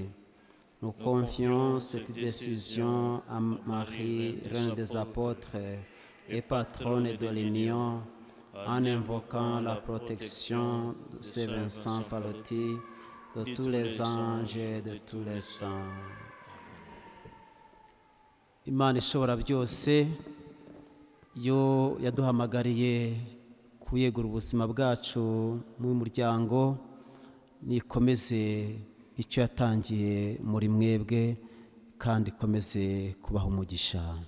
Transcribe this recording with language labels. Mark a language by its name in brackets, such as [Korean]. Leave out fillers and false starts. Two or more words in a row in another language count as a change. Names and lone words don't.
[French] Nous confions cette décision à Marie, Reine des Apôtres et patronne de l'Union, en invoquant la protection de Saint Vincent Pallotti, de tous les anges et de tous les saints. [Kinyarwanda] Imana ishobora byose yo yaduhamagariye kuyegura ubuzima bwacu mu muryango, nikomeze icyo yatangiye muri mwebwe kandi ikomeze kubaha umugisha.